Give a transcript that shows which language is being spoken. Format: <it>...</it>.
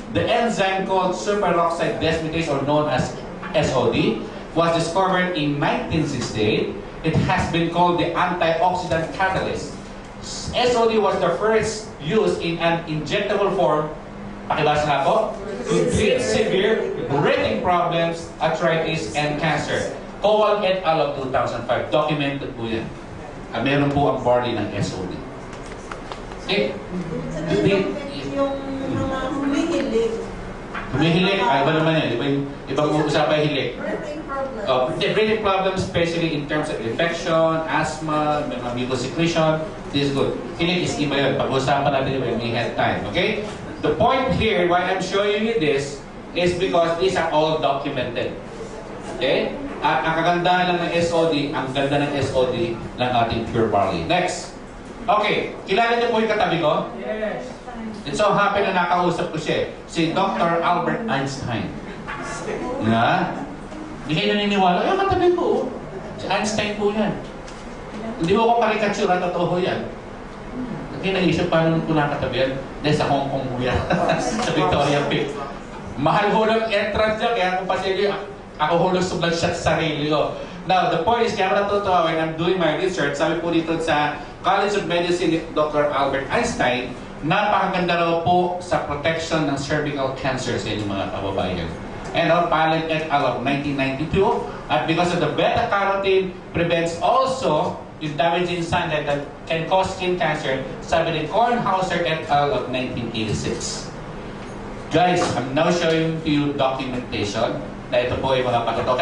<en>The enzyme called superoxide dismutase, or known as SOD, was discovered in 1968. It has been called the antioxidant catalyst. SOD was the first used in an injectable form,</en> <tl>pakibasa nga po,</tl> <en>to treat severe breathing problems, arthritis, and cancer. Cowell et al. Of 2005. Documented po yan.</en> <tl>Meron po ang barley ng SOD.</tl> <en>Okay?</en> <tl>Yung mga humihilig. Humihilik, iba naman yan. Ibang usapan hilik.</tl> <en>Breathing problems, especially in terms of infection, asthma, mucus secretion, this is good.</en> <tl>Hilik is iba yun. Pag-usapan natin</tl> <en>when we have time. Okay? The point here, why I'm showing you this, is because these are all documented. Okay?</en> <tl>At ang kagandahan lang ng SOD, ang ganda ng SOD ng ating pure barley. Next. Okay. Kilala niyo po yung katabi ko?</tl> <en>Yes. It so happen</en> <tl>na nakausap ko siya, si Dr. Albert Einstein. Nga? Hindi kayo naniniwala? Ay, katabi ko. Si Einstein po yan. Hindi mo ko karikatsura, totoo yan. Hindi naisip paano ko nakatabi yan. Dahil sa Hong Kong po yan. Sa Victoria Peak. Mahal ho ng entrance dyan, kaya kung pasili, ako hulog sublang siya sa sarili ko.</tl> <en>Now, the point is,</en> <tl>kaya natutuwa</tl> <en>when I'm doing my research,</en> <tl>sabi po dito sa</tl> <en>College of Medicine, Dr.</en> <tl>Albert Einstein, napakaganda raw po sa protection ng cervical cancer sa inyong mga kababayan.</tl> <en>And Palin et al. Of 1992, at because of the beta-carotene prevents also yung damaging sunlight that can cause skin cancer, sabi ni Kornhauser et al. Of 1986. Guys, I'm now showing to you documentation</en> <tl>na ito po ay mga patuto.</tl>